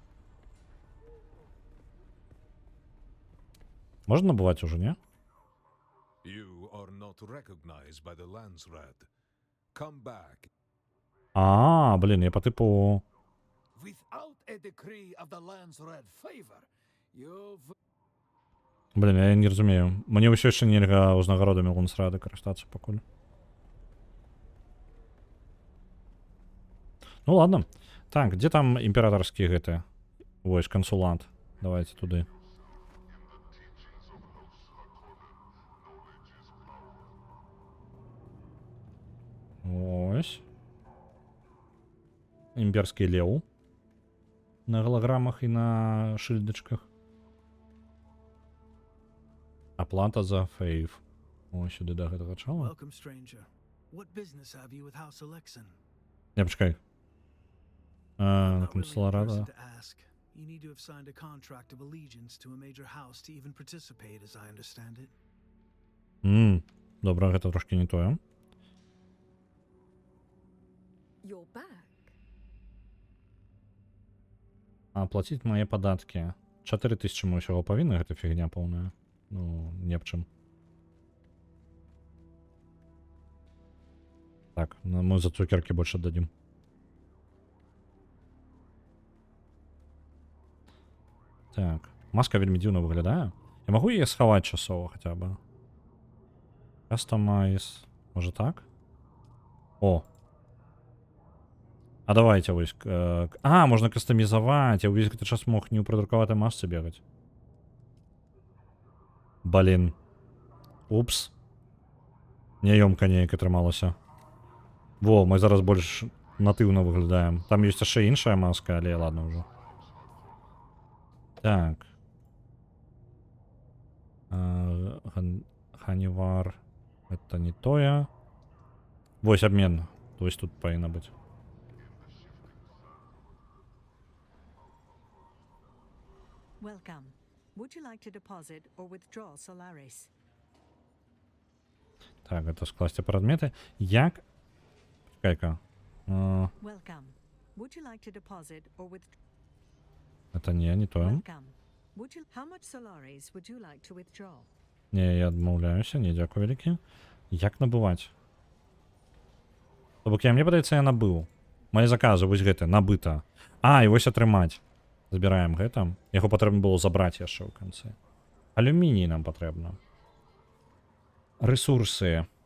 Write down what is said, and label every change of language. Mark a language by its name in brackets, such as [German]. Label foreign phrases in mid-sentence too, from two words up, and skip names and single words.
[Russian] Можно набывать уже, не? [English] You are not recognized by the Landsred. Come back. [Ukrainian] А, блін, я по типу. [English] Without a decree of the Landsred favor, you've... [Ukrainian] Блін, я не розумію. [Belarusian] Мені ўсё яшчэ нельга ўзнагародамі Лансрады карыстацца пакуль. [Russian] Ну ладно. [Belarusian] Так, где там імператорскі гэты? Вось, кансулант. Давайте туды. Ось. [Ukrainian] Імперський леў. [Russian] На голограммах і на шильдочках. Оплата за фейв. [Ukrainian] Ось сюди до [Belarusian] гэтага чала. [English] Welcome, stranger. What business have you with House Alexan? [Ukrainian] Не, почекай. [English] I'm [Russian] На [English] not really the [Belarusian] консуларада. [English] person to ask. You need to have signed a contract of allegiance to a major house to even participate, as I understand it. [Belarusian] Добра, гэта трошки не тое. [English] You're back. [Belarusian] Оплатить мае падаткі. 4000 мы ўсяго павінны, гэта фігня поўная. [Russian] Ну, [Belarusian] не аб чым. [Russian] Так, ну, мы за цукерки больше дадим. [Belarusian] Так, маска вельмі дзіўна выглядае. Я магу яе схаваць часова хаця бы. [English] Customize. [Ukrainian] Може так? [Belarusian] О. А давайте вось. А, можна кастамізаваць. Я ўвесь гэты час мог не ў прыдрукаватай масцы бегаць. Блін. Упс. Няёмка неяк атрымалася. Во, мы зараз больш натыўна выглядаем. Там ёсць яшчэ іншая маска, але ладно ўжо. Так. Ханівар. Это не тое. Вось обмен. [Russian] То есть [Belarusian] тут павінна быць. [English] Welcome. Would you like to deposit or withdraw Solaris? [Belarusian] Так, это скласти прадметы. Як? [Ukrainian] Чекай-ка. [English] Welcome. Would you like to deposit or withdraw? [Belarusian] Это не тое. [English] Welcome. Would you? How much Solaris would you like to withdraw? [Belarusian] Не, я адмаўляюся, не, дзякую вялікі. Як набываць? То бок мне падаецца, я набыў. Мае заказы, вось гэта, набыта. А, і вось атрымаць. Забіраем гэта. Яго патрэбна было забраць яшчэ ў канцы. Алюміній нам патрэбна. Рэсурсы.